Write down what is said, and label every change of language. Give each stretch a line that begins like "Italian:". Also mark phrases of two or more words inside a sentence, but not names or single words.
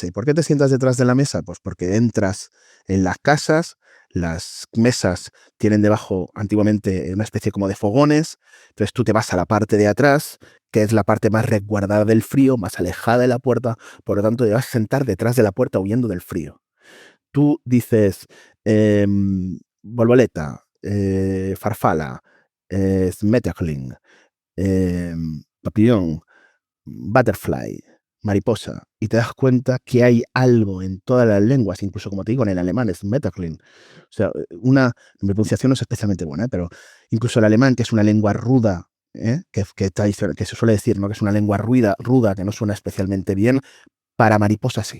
Spanish: ¿Y por qué te sientas detrás de la mesa? Pues porque entras en las casas, las mesas tienen debajo antiguamente una especie como de fogones, entonces tú te vas a la parte de atrás, que es la parte más resguardada del frío, más alejada de la puerta, por lo tanto te vas a sentar detrás de la puerta huyendo del frío. Tú dices volvoleta, farfala, smetterling, papillón, butterfly, mariposa, y te das cuenta que hay algo en todas las lenguas, incluso como te digo en el alemán es Metterling. O sea, mi pronunciación no es especialmente buena, pero incluso el alemán, que es una lengua ruda, que se suele decir, ¿no? Que es una lengua ruda, que no suena especialmente bien, para mariposa sí.